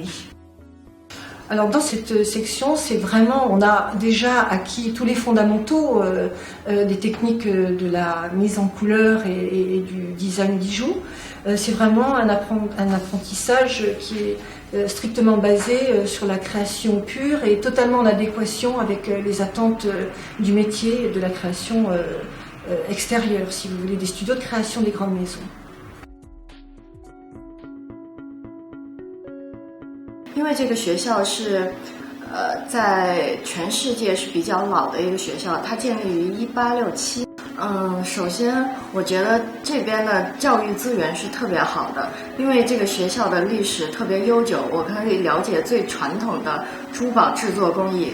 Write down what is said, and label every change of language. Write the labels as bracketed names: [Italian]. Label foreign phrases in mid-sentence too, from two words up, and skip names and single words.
[French] Alors dans cette section, c'est vraiment, on a déjà acquis tous les fondamentaux des techniques de la mise en couleur et du design bijou. C'est vraiment un apprentissage qui est strictement basé sur la création pure et totalement en adéquation avec les attentes du métier de la création extérieure, si vous voulez, des studios de création des grandes maisons. [Chinese] 因为这个学校是在全世界是比较老的一个学校，它建立于1867。首先我觉得这边的教育资源是特别好的，因为这个学校的历史特别悠久，我可以了解最传统的珠宝制作工艺。